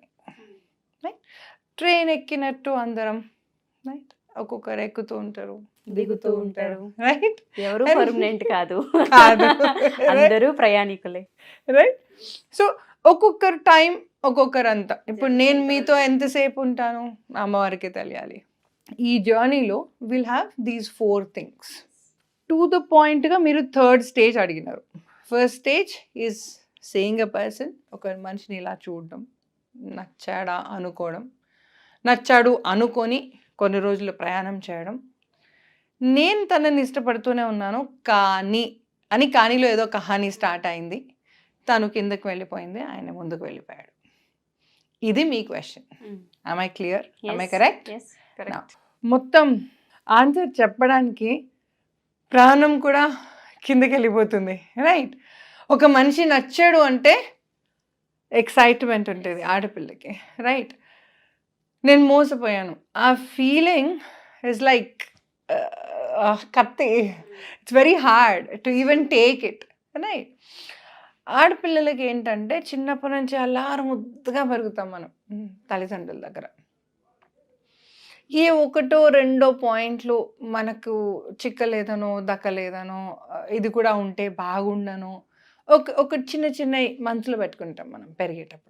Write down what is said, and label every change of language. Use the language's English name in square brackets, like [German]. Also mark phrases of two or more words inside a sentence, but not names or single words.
[Telugu] రైట్, ట్రైన్ ఎక్కినట్టు అందరం, రైట్, ఒక్కొక్కరు ఎక్కుతూ ఉంటారు, దిగుతూ ఉంటారు. రైట్, ఎవరు పర్మనెంట్ కాదు, కాదు. అందరూ ప్రయాణికులే. రైట్, సో ఒక్కొక్కరు టైం ఒక్కొక్కరు అంతా. ఇప్పుడు నేను మీతో ఎంతసేపు ఉంటాను అమ్మవారికి తెలియాలి. ఈ జర్నీలో [English] will have these 4 things. to the point [Telugu] మీరు 3rd స్టేజ్ అడిగినారు. [English] first stage is saying a person, [Telugu] ఒక మనిషిని ఇలా చూడడం, నచ్చాడు అనుకొని కొన్ని రోజులు ప్రయాణం చేయడం, నేను తనని ఇష్టపడుతూనే ఉన్నాను కానీలో ఏదో కహానీ స్టార్ట్ అయింది, తను కిందకి వెళ్ళిపోయింది, ఆయన ముందుకు వెళ్ళిపోయాడు. ఇది మీ క్వశ్చన్. [English] am I clear? am I correct? Yes, correct. [Telugu] మొత్తం ఆన్సర్ చెప్పడానికి ప్రాణం కూడా కిందకి వెళ్ళిపోతుంది. రైట్, ఒక మనిషి నచ్చాడు అంటే ఎక్సైట్మెంట్ ఉంటుంది ఆడపిల్లకి. రైట్, నేను మోసపోయాను, ఆ [English] feeling is like [Telugu] కత్తి. [English] it's very hard to even take it. [Telugu] రైట్, ఆడపిల్లలకి ఏంటంటే చిన్నప్పటి నుంచి అల్లారు ముద్దుగా పెరుగుతాం మనం తల్లిదండ్రుల దగ్గర. ఏ 1, 2 పాయింట్లు మనకు చిక్కలేదనో దక్కలేదనో, ఇది కూడా ఉంటే బాగుండనో, ఒక చిన్న మనసులో పెట్టుకుంటాం మనం పెరిగేటప్పుడు.